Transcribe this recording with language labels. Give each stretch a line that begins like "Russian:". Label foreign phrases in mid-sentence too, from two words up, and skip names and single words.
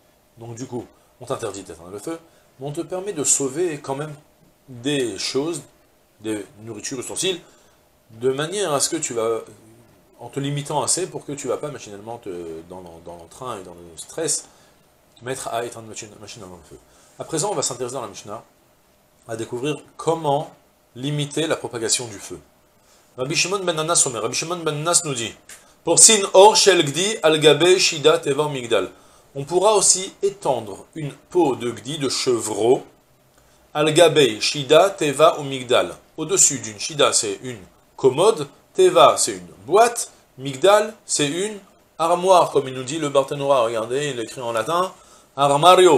French: Donc du coup, on t'interdit d'éteindre le feu, mais on te permet de sauver quand même des choses, des nourritures, ustensiles, de manière à ce que tu vas, en te limitant assez pour que tu ne vas pas machinalement, dans l'entrain et dans le stress, te mettre à éteindre machinalement le feu. À présent, on va s'intéresser dans la Mishnah à découvrir comment limiter la propagation du feu.
Hebrew: רבי שמעון בן אנס אומר, רבי שמעון בן אנס
French: nous dit,
Hebrew: פורסין עור של גדי על גבי שידה תיבה מגדל.
French: On pourra aussi étendre une peau de gdi, de chevreau,
Hebrew: על גבי שידה תיבה
French: ou migdal. Au-dessus d'une shida, c'est une commode, teva, c'est une boîte, migdal, c'est une armoire, comme il nous dit le Barthénora. Regardez, il écrit en latin, armario.